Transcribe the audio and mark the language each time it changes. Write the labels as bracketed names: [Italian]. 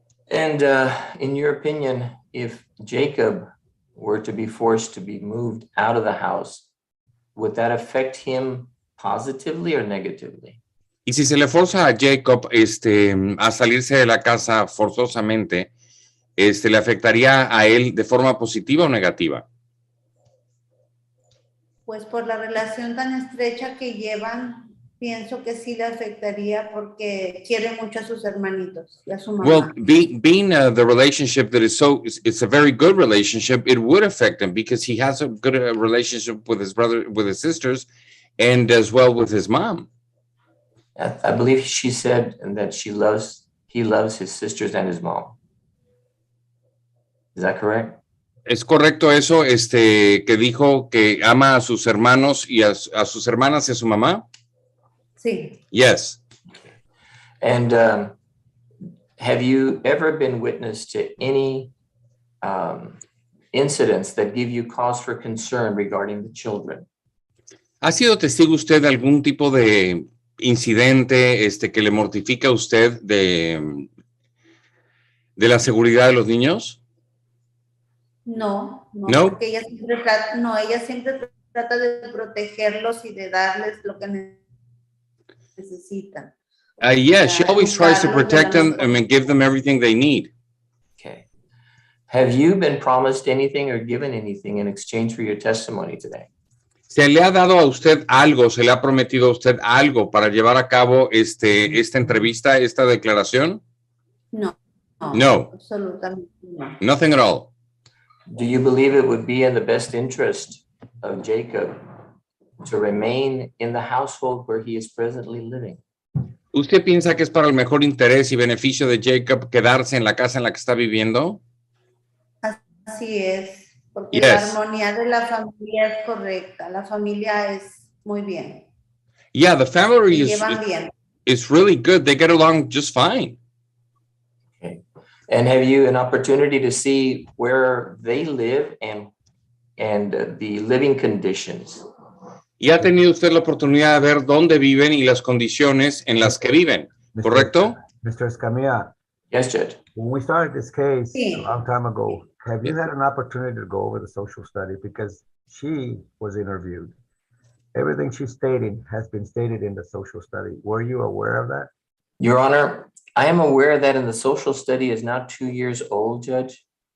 [English] And in your opinion, if Jacob were to be forced to be moved out of the house, would that affect him positively or negatively? [Spanish] Y si se le forza a Jacob a salirse de la casa forzosamente, ¿le afectaría a él de forma positiva o negativa? Pues por la relación tan estrecha que llevan, pienso que sí le afectaría porque quiere mucho a sus hermanitos y a su mamá. [English] Well, being the relationship that it's a very good relationship, it would affect him because he has a good relationship with his brother, with his sisters, and as well with his mom. I believe she said that he loves his sisters and his mom. Is that correct? [Spanish] ¿Es correcto eso, que dijo que ama a sus hermanos y a sus hermanas y a su mamá? Sí. [English] Yes. And have you ever been witness to any incidents that give you cause for concern regarding the children? [Spanish] ¿Ha sido testigo usted de algún tipo de incidente que le mortifica a usted de la seguridad de los niños? No, No. porque ella siempre trata de protegerlos y de darles lo que necesitan. [English] Yes, she always tries to protect them and give them everything they need. Okay. Have you been promised anything or given anything in exchange for your testimony today? [Spanish] ¿Se le ha dado a usted algo, se le ha prometido a usted algo para llevar a cabo esta entrevista, esta declaración? No. No. Absolutamente no. [English] Nothing at all. Do you believe it would be in the best interest of Jacob to remain in the household where he is presently living? [Spanish] ¿Usted piensa que es para el mejor interés y beneficio de Jacob quedarse en la casa en la que está viviendo? Así es, porque [English] Yes. [Spanish] la armonía de la familia es correcta, la familia es muy bien. [English] Yeah, the family [Spanish] Se llevan bien. [English] is really good. They get along just fine. Okay. And have you an opportunity to see where they live and the living conditions? [Spanish] Y ha tenido usted la oportunidad de ver dónde viven y las condiciones en las que viven, ¿correcto? [English] Mr. Escamilla, Yes, Judge. when we started this case a [Spanish] Sí. [English] long time ago, have you had an opportunity to go over the social study? Because she was interviewed. Everything she's stating has been stated in the social study. Were you aware of that? Your Honor, I am aware that in the social study is now 2 years old, Judge.